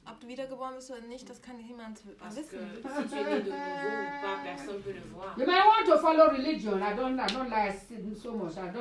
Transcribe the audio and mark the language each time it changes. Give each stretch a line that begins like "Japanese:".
German: Ob du wiedergeboren bist oder nicht, das kann niemand
French: Parce que
German: wissen.
French: si tu es né de nouveau ou pas, personne ne peut le voir.
English: You may want to follow religion. I don't like stealing so much.